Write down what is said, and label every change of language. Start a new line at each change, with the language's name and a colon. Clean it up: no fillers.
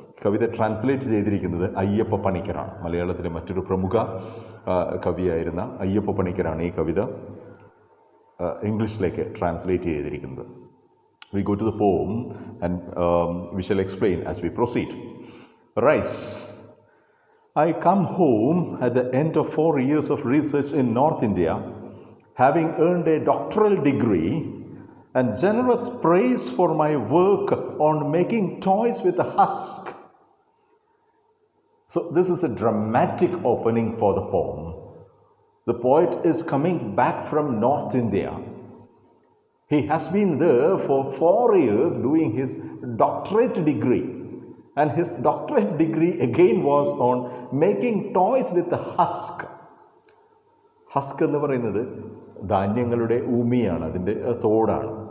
Malayalam: കവിത translate ചെയ്തിരിക്കുന്നത് അയ്യപ്പ പണിക്കരാണ്. മലയാളത്തിലെ മറ്റൊരു പ്രമുഖ കവിയായിരുന്ന അയ്യപ്പ പണിക്കരാണ് ഈ കവിത ഇംഗ്ലീഷിലേക്ക് ട്രാൻസ്ലേറ്റ് ചെയ്തിരിക്കുന്നത്.
English: We go to the poem and we shall explain as we proceed. Rise. I come home at the end of 4 years of research in North India, having earned a doctoral degree and generous praise for my work on making toys with a husk. So this is a dramatic opening for the poem. The poet is coming back from North India. He has been there for 4 years doing his doctorate degree. And his doctorate degree again was on making toys with the husk.
Malayalam: Husk എന്ന് പറയുന്നത് ധാന്യങ്ങളുടെ ഊമിയാണ്, അതിൻ്റെ തോടാണ്.